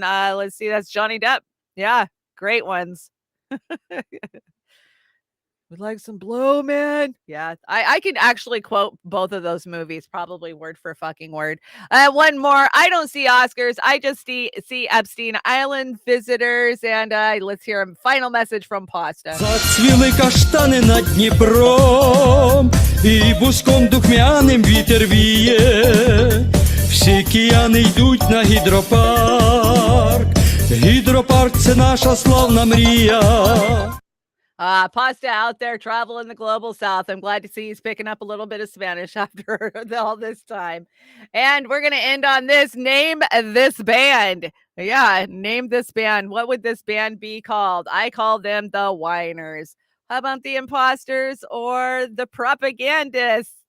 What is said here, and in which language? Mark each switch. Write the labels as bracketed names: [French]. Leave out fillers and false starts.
[English] Let's see, that's Johnny Depp. Yeah, great ones. Would like some blow, man. Yeah, I can actually quote both of those movies, probably word for fucking word. One more. I don't see Oscars. I just see Epstein Island visitors. And let's hear a final message from Pasta. [Ukrainian] Зацвіли каштани над Дніпром, і буском духмяним вітер віє. Всі кияни йдуть на гідропарк. Гідропарк – це наша славна мрія. [English] Pasta out there traveling the global south. I'm glad to see he's picking up a little bit of Spanish after all this time. And we're going to end on this. Name this band. Yeah, name this band. What would this band be called? I call them the Whiners. How about the Imposters or the Propagandists?